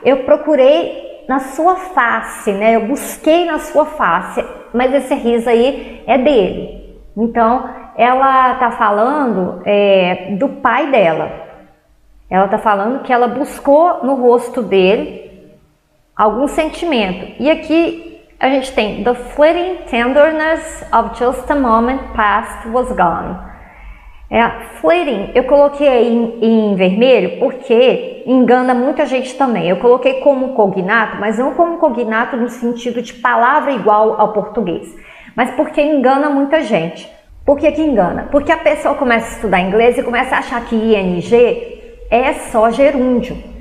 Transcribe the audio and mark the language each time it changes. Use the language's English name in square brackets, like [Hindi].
[Portuguese] Eu procurei na sua face, né? Eu busquei na sua face, mas esse his aí é dele. Então, ela está falando do pai dela. Ela está falando que ela buscou no rosto dele algum sentimento. E aqui a gente tem [English] the fleeting tenderness of just a moment past was gone. [Portuguese] Fleeting eu coloquei aí em vermelho porque engana muita gente também. Eu coloquei como cognato, mas não como cognato no sentido de palavra igual ao português, mas porque engana muita gente. Por que engana? Porque a pessoa começa a estudar inglês e começa a achar que ing é só gerúndio.